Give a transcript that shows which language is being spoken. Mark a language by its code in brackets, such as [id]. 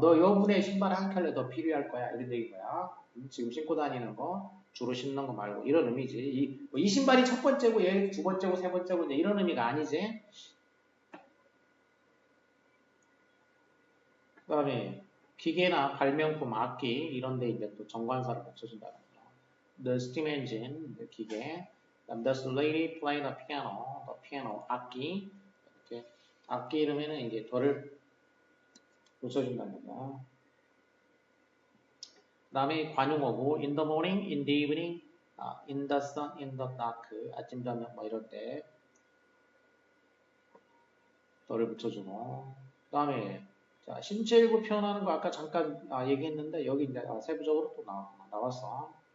[ko] 너 여분의 신발 한 켤레 더 필요할 거야 이런 얘기인 거야. 지금 신고 다니는 거 주로 신는 거 말고 이런 의미지. 이 신발이 첫 번째고 얘 두 번째고 세 번째고 이제 이런 의미가 아니지. 그다음에 기계나 발명품, 악기 이런 데 이제 또 정관사를 붙여준다는 거죠. [en] The steam engine, [ko] 기계. 그다음 [en] the lady played the piano, [ko] 악기. 이렇게 악기 이름에는 이제 더를 붙여준다는 거죠. 그 다음에 관용어고 in the morning, in the evening, in the sun, in the dark 아침, 저녁 뭐 이럴 때 더를 붙여주고 그 다음에 자, 신체 일부 표현하는 거 아까 잠깐 얘기했는데 여기 이제 세부적으로 또 나왔어.